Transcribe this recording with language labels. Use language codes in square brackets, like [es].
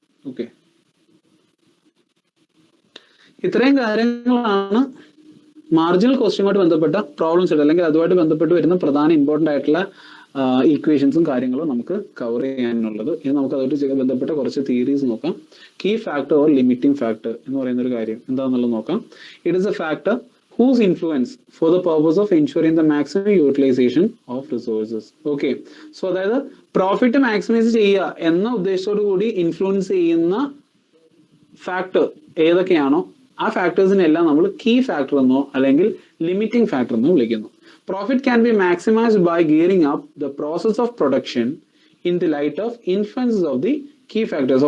[ml] Okay, ഇത്രയും കാര്യങ്ങളാണ് marginal കോസ്റ്റുമായിട്ട് ബന്ധപ്പെട്ട പ്രോബ്ലംസ് അല്ലെങ്കിൽ അതുമായിട്ട് ബന്ധപ്പെട്ട് വരുന്ന പ്രധാന ഇമ്പോർട്ടന്റ് ആയിട്ടുള്ള ഈക്വേഷൻസും കാര്യങ്ങളും നമുക്ക് കവർ ചെയ്യാനുള്ളത്. ഇനി നമുക്ക് അതുമായിട്ട് ബന്ധപ്പെട്ട കുറച്ച് തിയറീസ് നോക്കാം. Key factor or limiting factor എന്ന് പറയുന്ന ഒരു കാര്യം എന്താണെന്നുള്ളത് നോക്കാം. [en] It is a factor whose influence for the purpose of ensuring the maximum utilization of resources. [ml] Okay, so അതായത് പ്രോഫിറ്റ് മാക്സിമൈസ് ചെയ്യുക എന്ന ഉദ്ദേശത്തോടു കൂടി ഇൻഫ്ലുവൻസ് ചെയ്യുന്ന ഫാക്ടർ ഏതൊക്കെയാണോ ആ ഫാക്ടേഴ്സിനെല്ലാം നമ്മൾ കീ ഫാക്ടർ എന്നോ അല്ലെങ്കിൽ ലിമിറ്റിംഗ് ഫാക്ടർ എന്നോ വിളിക്കുന്നു. [en] Profit can be maximised by gearing up the process of production in the light of influences of the key factors.